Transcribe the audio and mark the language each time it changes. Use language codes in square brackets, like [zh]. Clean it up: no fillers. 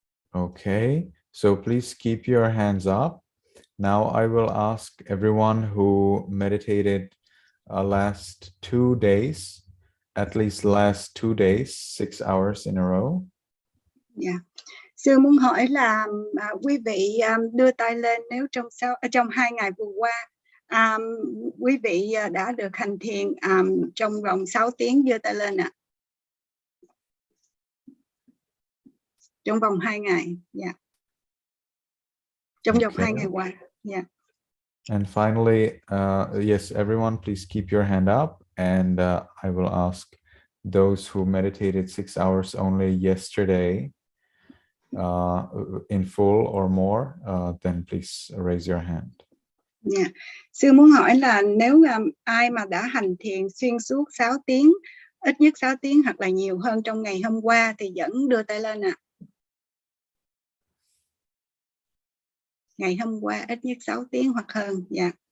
[en] Okay, so please keep your hands up. Now I will ask everyone who meditated last 2 days, at least last 2 days, 6 hours in a row. Yeah. [vi] Sư muốn hỏi là quý vị đưa tay lên nếu trong 2 ngày vừa qua quý vị đã được hành thiền trong vòng 6 tiếng, đưa tay lên ạ. Trong vòng 2 ngày, yeah. Trong vòng 2 ngày qua, yeah. [en] And finally, yes, everyone, please keep your hand up, and I will ask those who meditated 6 hours only yesterday in full or more, then please raise your hand. Yeah. [vi] Sư muốn hỏi là nếu ai mà đã hành thiền xuyên suốt 6 tiếng, ít nhất 6 tiếng hoặc là nhiều hơn trong ngày hôm qua thì vẫn đưa tay lên ạ. Ngày hôm qua ít nhất 6 tiếng hoặc hơn. Dạ.